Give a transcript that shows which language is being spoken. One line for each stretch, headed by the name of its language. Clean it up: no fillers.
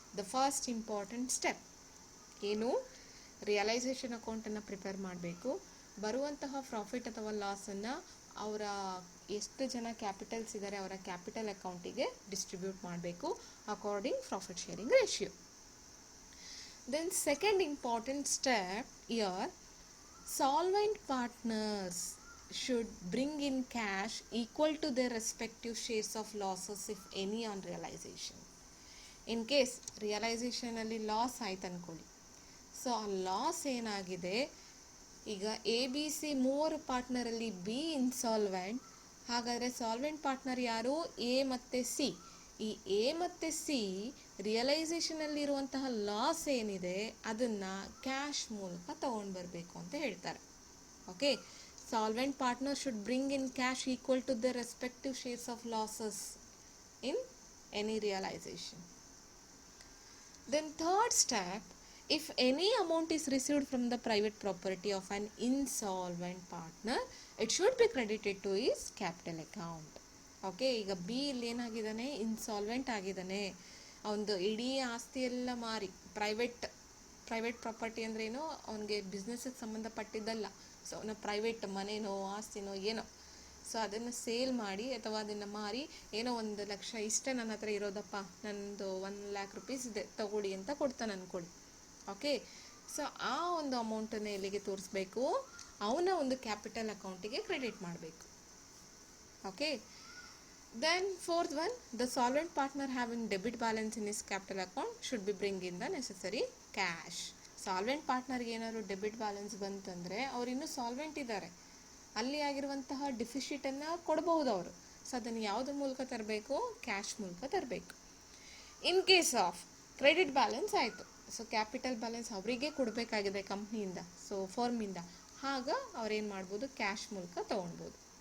English: the first important step
Kannada: ಏನು? Realisation ಅಕೌಂಟನ್ನು prepare ಮಾಡಬೇಕು. ಬರುವಂತಹ ಪ್ರಾಫಿಟ್ ಅಥವಾ ಲಾಸನ್ನು ಅವರ ಎಷ್ಟು ಜನ ಕ್ಯಾಪಿಟಲ್ಸ್ ಇದ್ದಾರೆ ಅವರ ಕ್ಯಾಪಿಟಲ್ ಅಕೌಂಟಿಗೆ ಡಿಸ್ಟ್ರಿಬ್ಯೂಟ್ ಮಾಡಬೇಕು according profit sharing ratio.
English: Then second important step here, solvent partners should bring in cash equal to their respective shares of losses if any on realization.
Kannada: In case realization ಅಲ್ಲಿ loss ಆಯ್ತು ಅಂದ್ಕೊಳ್ಳಿ. So ಆ loss ಏನಾಗಿದೆ, ಈಗ ABC 3 ಪಾರ್ಟ್ನರಲ್ಲಿ B insolvent, ಹಾಗಾದರೆ solvent partner ಯಾರು? A ಮತ್ತು C. ಈ A ಮತ್ತು C ರಿಯಲೈಸೇಷನಲ್ಲಿರುವಂತಹ ಲಾಸ್ ಏನಿದೆ ಅದನ್ನು ಕ್ಯಾಶ್ ಮೂಲಕ ತಗೊಂಡು ಬರಬೇಕು ಅಂತ ಹೇಳ್ತಾರೆ.
English: Okay, solvent partner should bring in cash equal to the respective shares of losses in any realisation. Then third step, if any amount is received from the private property of an insolvent partner, it should be credited to his capital account. Okay,
Kannada: ಈಗ B ಇಲ್ಲಿ ಏನಾಗಿದ್ದಾನೆ, insolvent ಆಗಿದ್ದಾನೆ. ಅವನದು ಇಡೀ ಆಸ್ತಿ ಎಲ್ಲ ಮಾರಿ, private property ಅಂದ್ರೆ ಏನೋ ಅವನಿಗೆ ಬಿಸ್ನೆಸ್ಗೆ ಸಂಬಂಧಪಟ್ಟಿದ್ದಲ್ಲ. ಸೊ ಅವನ ಪ್ರೈವೇಟ್ ಮನೆನೋ ಆಸ್ತಿನೋ ಏನೋ, ಸೊ ಅದನ್ನು ಸೇಲ್ ಮಾಡಿ ಅಥವಾ ಅದನ್ನು ಮಾರಿ ಏನೋ 1,00,000 ಇಷ್ಟೇ ನನ್ನ ಹತ್ರ ಇರೋದಪ್ಪ, ನನ್ನದು 1,00,000 ರೂಪೀಸ್ ಇದೆ ತಗೊಳ್ಳಿ ಅಂತ ಕೊಡ್ತಾನೆ ಅನ್ಕೊಳ್ಳಿ. ಓಕೆ, ಸೊ ಆ ಒಂದು ಅಮೌಂಟನ್ನು ಎಲ್ಲಿಗೆ ತೋರಿಸ್ಬೇಕು, ಅವನ ಒಂದು ಕ್ಯಾಪಿಟಲ್ ಅಕೌಂಟಿಗೆ ಕ್ರೆಡಿಟ್ ಮಾಡಬೇಕು.
English: Okay, then fourth one, the solvent partner having debit balance in his capital account should be bring in the necessary cash.
Kannada: Solvent ಪಾರ್ಟ್ನರ್ಗೆ ಏನಾದ್ರು ಡೆಬಿಟ್ ಬ್ಯಾಲೆನ್ಸ್ ಬಂತಂದರೆ ಅವ್ರು ಇನ್ನೂ ಸಾಲ್ವೆಂಟ್ ಇದ್ದಾರೆ, ಅಲ್ಲಿ ಆಗಿರುವಂತಹ ಡಿಫಿಷಿಟನ್ನು ಕೊಡ್ಬೋದು ಅವರು. ಸೊ ಅದನ್ನು ಯಾವುದ್ರ ಮೂಲಕ ತರಬೇಕು, ಕ್ಯಾಶ್ ಮೂಲಕ ತರಬೇಕು.
English: in case of credit balance
Kannada: ಆಯಿತು, ಸೊ ಕ್ಯಾಪಿಟಲ್ ಬ್ಯಾಲೆನ್ಸ್ ಅವರಿಗೆ ಕೊಡಬೇಕಾಗಿದೆ ಕಂಪ್ನಿಯಿಂದ, ಸೊ ಫರ್ಮಿಂದ, ಆಗ ಅವ್ರೇನು ಮಾಡ್ಬೋದು, ಕ್ಯಾಶ್ ಮೂಲಕ ತೊಗೊಳ್ಬೋದು.